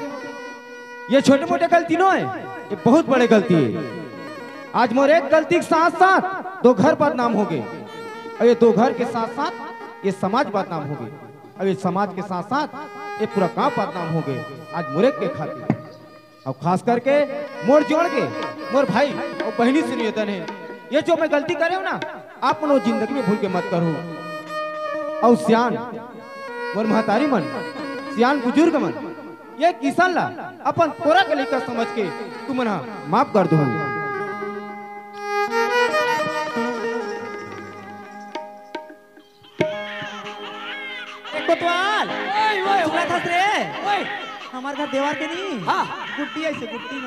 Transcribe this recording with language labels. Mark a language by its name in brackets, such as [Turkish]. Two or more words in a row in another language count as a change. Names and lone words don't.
[Chhattisgarhi] ये छोटे मोटे गलती न है, ये बहुत बड़े गलती है। आज मोर एक गलती के साथ साथ दो घर बदनाम हो गए, और ये दो घर के साथ साथ ये समाज बदनाम हो गए, और ये समाज के साथ साथ ये पूरा गांव बदनाम हो गए आज मोरे के खातिर। और खास करके मोर जोड़ के मोर भाई और बहनी से निवेदन है, ये जो मैं गलती करे हूं ना, आप मन जिंदगी में भूल के मत करो। और सियान मोर महतारी मन, सियान बुजुर्ग मन, ये किसान ला अपन तोरा के लेकर समझ के तू मना माफ कर दो। कोतवाल, सुना था रे? हमार घर देवार के नहीं, हाँ गुड्डी ऐसे गुड्डी नोनी।